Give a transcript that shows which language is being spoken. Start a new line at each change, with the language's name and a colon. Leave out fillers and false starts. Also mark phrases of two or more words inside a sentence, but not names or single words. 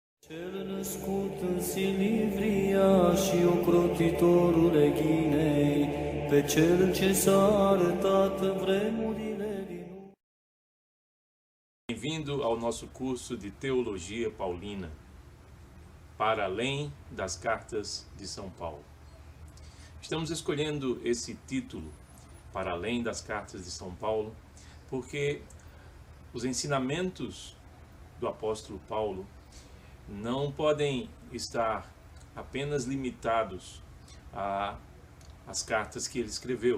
Romanian: Cel născut în Silivria și ocrotitorul Ghinei, pe cel ce s-a arătat în vremurile din urmă.
Portuguese: Bem-vindo ao nosso curso de Teologia Paulina, para além das cartas de São Paulo. Estamos escolhendo esse título, para além das cartas de São Paulo, porque os ensinamentos do apóstolo Paulo não podem estar apenas limitados às cartas que ele escreveu.